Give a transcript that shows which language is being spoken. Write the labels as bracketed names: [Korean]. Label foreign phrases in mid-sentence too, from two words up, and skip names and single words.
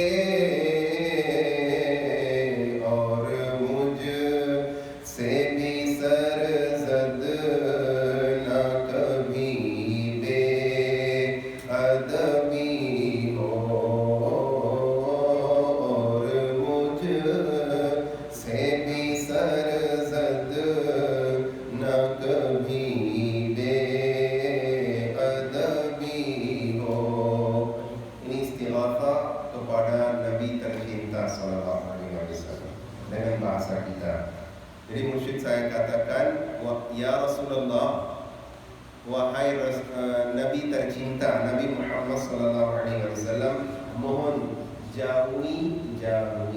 [Urdu] اور مجھ سے بھی سرزد نہ کبھی بے ادبی ہو اور مجھ سے بھی سرزد نہ کبھی بے ادبی ہو. [Indonesian] Ini istighatsah kepada Nabi tercinta [Arabic] صلى الله عليه وسلم [Indonesian] dengan bahasa kita. Jadi mursyid saya katakan, [Arabic] يا رسول الله, [Indonesian] wahai Nabi tercinta, Nabi Muhammad [Arabic] صلى الله عليه وسلم, [Indonesian] mohon jauhi ya.